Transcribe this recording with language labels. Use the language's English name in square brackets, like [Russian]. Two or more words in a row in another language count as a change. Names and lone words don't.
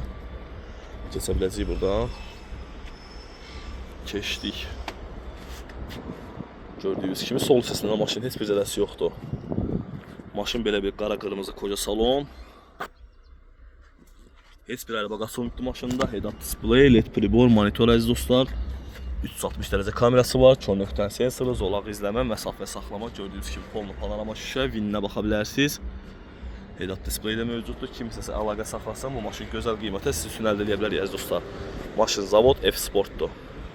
[Azerbaijani] Keçə biləcəyik buradan. Keçdik. Gördüyünüz kimi sol hissəsində maşın heç bir zədəsi yoxdur. Maşın belə bir qara qırmızı koca salon. Heç bir airbag asılmıbdır maşında. [English] Head-up display, [Azerbaijani] LED pribor, monitor əziz dostlar. 360 dərəcə kamerası var, kör sensoru, zolaq izləmə, məsafə saxlama. Gördüyünüz kimi [Russian] polnu panorama [Azerbaijani] şüşə, vininə baxa bilərsiniz. [English] Head-up display [Azerbaijani] də mövcuddur. Kimsəsə əlaqə saxlasam bu maşın gözəl qiymətə siz üçün əldə edə bilər əziz dostlar. Maşın Zavod F Sportdur.